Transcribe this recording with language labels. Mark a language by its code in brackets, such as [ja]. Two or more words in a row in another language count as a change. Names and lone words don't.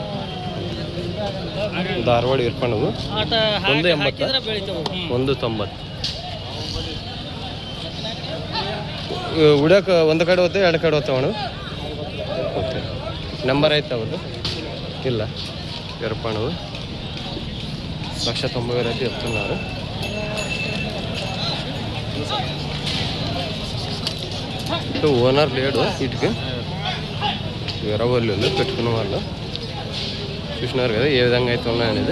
[kn] ಧಾರವಾಡ ಇರ್ಪಣವು. 180 190 ಉಡಕ್ಕೆ ಒಂದು ಕಡೆ ಹೋಗ್ತೇವೆ 2 ಕಡೆ ಹೋಗ್ತಾವಣ. ಓಕೆ, ನಂಬರ್ ಆಯ್ತು ಅವ್ರದ್ದು? ಇಲ್ಲ, [te] ఇరపణవు 190,000 అయితే చెప్తున్నారు. ఓనర్ లేడు వీటికి, వేరే వాళ్ళు పెట్టుకున్న వాళ్ళు. చూసినారు కదా ఏ విధంగా అయితే ఉన్నాయనేది.